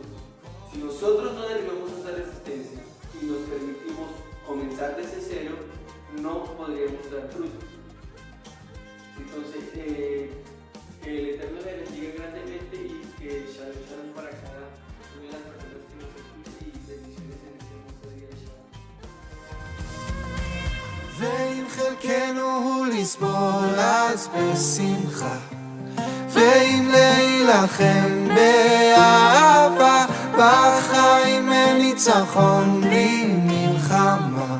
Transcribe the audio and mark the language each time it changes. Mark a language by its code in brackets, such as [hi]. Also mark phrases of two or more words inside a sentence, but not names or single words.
[es] Si nosotros no derribamos esa resistencia y nos permitimos comenzar desde cero, no podríamos dar frutos. Entonces, que el Eterno le bendiga grandemente y que Shalom para cada una de las personas que nos escuchan, y bendiciones en este hermoso día de Shabbat. [he] ואם חלקנו הוא לסבול אז בשמחה, ואם להילחם באהבה, בחיים אין ניצחון בלי מלחמה.